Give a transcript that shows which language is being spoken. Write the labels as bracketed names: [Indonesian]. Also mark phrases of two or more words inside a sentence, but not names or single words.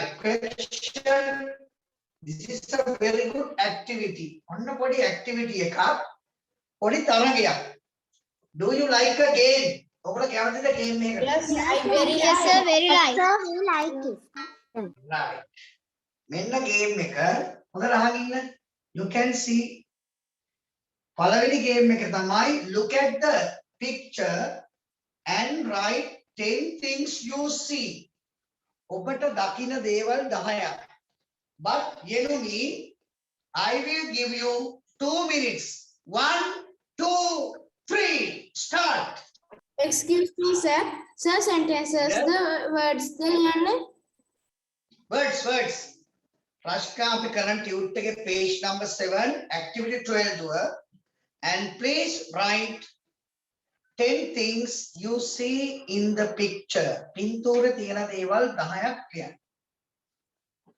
[English] Question. This is a very good activity. [Sinhala] ඔන්න පොඩි activity එකක්. පොඩි තරඟය. [English] Do you like a game? [Sinhala] ඔබලා කැමතිද game එක? [English] Yes, I very Yes, sir, very right. Sir, we like it. Right. [Sinhala] මෙන්න game එක. හොඳට අහගෙන ඉන්න. [English] You can see [Sinhala] පළවෙනි game එක තමයි [English] look at the picture and write 10 things you see. [Sinhala] ඔබට දකින දේවල් 10ක්. [English] But Yenumi, I will give you 2 minutes. 1, 2, 3, start. Excuse me, sir. Sir, sentences, Yes. the words, the Words. Rashka, [Sinhala] අපි කරන් ටියුට් එකේ [English] page number [Sinhala] 7, activity 12 දුව. [English] And please write 10 things you see in the picture. [Sinhala] පින්තූරේ තියෙන දේවල් 10ක් කියන්න.